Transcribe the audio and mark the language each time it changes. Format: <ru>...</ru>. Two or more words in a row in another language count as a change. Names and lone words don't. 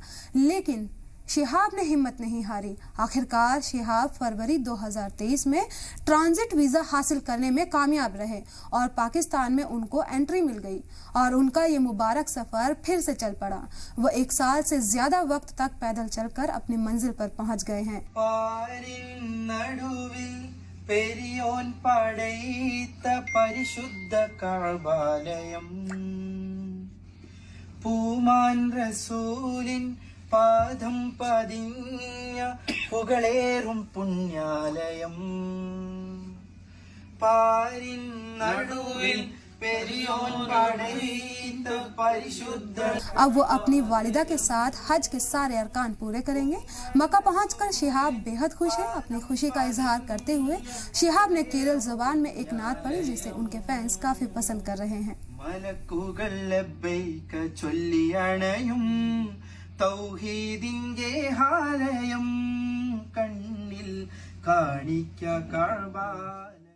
<hi>लेकिन शिहाब ने हिम्मत नहीं हारी। आखिरकार शिहाब फरवरी 2023 में ट्रांजिट वीजा हासिल करने में कामयाब रहे और पाकिस्तान में उनको एंट्री मिल गई और उनका ये मुबारक सफर फिर से चल पड़ा। वो 1 साल से ज्यादा वक्त तक पैदल चलकर अपनी मंजिल पर पहुंच गए हैं।</hi> <ml>പാദം പതിഞ്ഞ പുകളേറും പുണ്യാലയം പാരിൻ നടുവിൽ പെരിയോൻ പടൈത്ത പരിശുദ്ധ।</ml> <hi>अब वो अपनी वालिदा के साथ हज के सारे अरकान पूरे करेंगे। मक्का पहुंचकर शिहाब बेहद खुश है। अपनी खुशी का इजहार करते हुए शिहाब ने केरल जुबान में एक नात पढ़ी जिसे उनके फैंस काफी पसंद कर रहे हैं।</hi> <ml>മലക്കുകൾ ലബ്ബൈക ചൊല്ലിയണയും തൗഹീദിന്റെ ആലയം കണ്ണിൽ കാണിക്ക കഅബ।</ml>